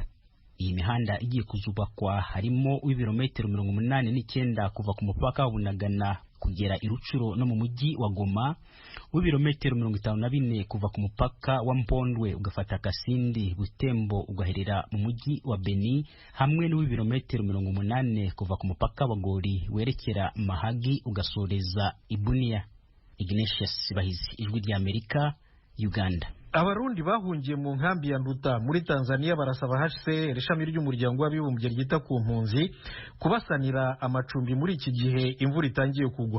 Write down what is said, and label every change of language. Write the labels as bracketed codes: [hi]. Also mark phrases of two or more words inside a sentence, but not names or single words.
[rw] Iyi mihanda igiye kuzubakwa harimo w'ibirometero 89 kuva ku mupaka wa Bunagana kugera i Rucuro no mu mujyi wa Goma, w'ibirometero 54 kuva ku mupaka wa Mpondwe ugafata Kasindi Butembo ugaherera mu mujyi wa Beni, hamwe n'w'ibirometero 80 kuva ku mupaka wa Gori werekera Mahagi ugasoreza Ibunia. Ignatius Bahizi, Ijwi ry'Amerika, Uganda. Abarundi bahungiye mu nkambi ya Nduta muri Tanzania barasaba HCR ishami ry'umuryango w'abibumbye ryita ku mpunzi kubasanira amacumbi muri iki gihe imvura itangiye kugwa.